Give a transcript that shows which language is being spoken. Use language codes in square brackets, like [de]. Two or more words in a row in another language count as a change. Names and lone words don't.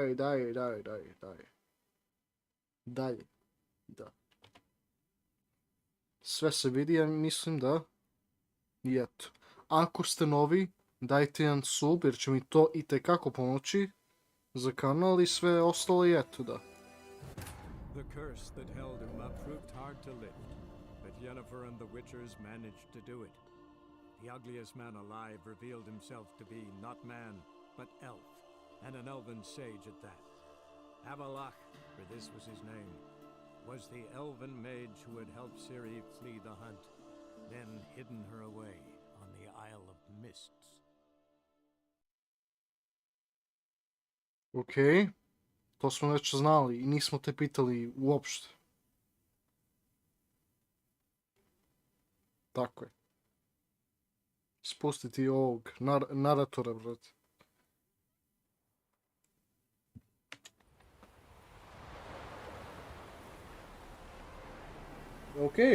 [sr] Dalje. Da. Sve se vidi, ja mislim da. I eto. Ako ste novi, dajte jedan sub, jer će mi to itekako pomoći za kanal i sve ostalo i eto da. [en] The curse that held him up proved hard to lift, but Yennefer and the Witchers managed to do it. The ugliest man alive revealed himself to be not man, but elf, and an elven sage at that. Avalach, for this was his name, was the elven mage who had helped Ciri flee the hunt, then hidden her away on the Isle of Mists. [sr] Ok, to smo već znali i nismo te pitali uopšte. Tako je. Spustiti ovog naratora, brate. Ok.